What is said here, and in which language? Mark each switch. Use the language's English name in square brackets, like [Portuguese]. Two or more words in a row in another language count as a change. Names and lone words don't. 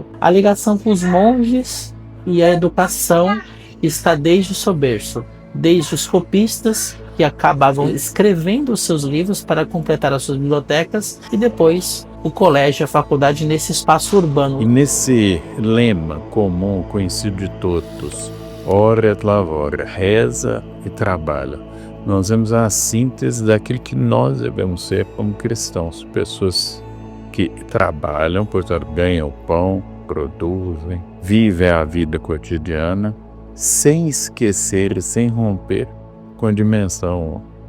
[Portuguese] A ligação com os monges e a educação está desde o seu berço, desde os copistas que acabavam escrevendo os seus livros para completar as suas bibliotecas e depois o colégio, a faculdade nesse espaço urbano. E nesse lema comum, conhecido de todos, [Latin] ora et labora, [Portuguese] reza e trabalha, nós vemos a síntese daquilo que nós devemos ser como cristãos, pessoas que trabalham, portanto ganham pão, produzem, vivem a vida cotidiana, sem esquecer e sem romper com a dimensão